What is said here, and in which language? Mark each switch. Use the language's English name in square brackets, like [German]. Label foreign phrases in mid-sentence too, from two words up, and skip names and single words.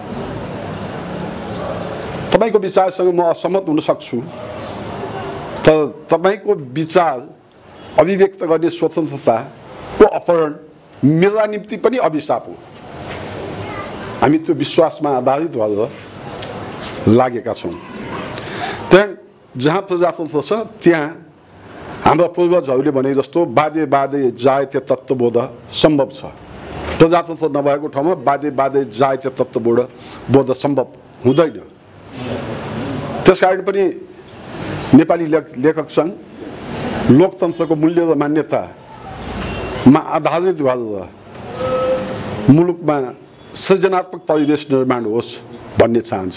[Nepali] तपाईँको विचारसँग म असहमत हुन सक्छु, तर तपाईँको विचार अभिव्यक्त गर्ने स्वतन्त्रताको अपहरण मेरा निम्ति पनि अभिशाप हो। हामी त्यो विश्वासमा आधारित भएर लागेका छौँ। त्यहाँ जहाँ प्रजातन्त्र छ त्यहाँ हाम्रा पूर्वजहरूले भने जस्तो [Sanskrit] बाधे बाधे जायते तत्त्वबोध [Nepali] सम्भव छ। प्रजातन्त्र नभएको ठाउँमा [Sanskrit] बाधे बाधे जायते तत्त्वबोध [Nepali] सम्भव हुँदैन। त्यसकारण पनि नेपाली लेखक सङ्घ लोकतन्त्रको मूल्य र मान्यतामा आधारित भएर मुलुकमा सृजनात्मक परिवेश निर्माण होस् भन्ने चाहन्छ।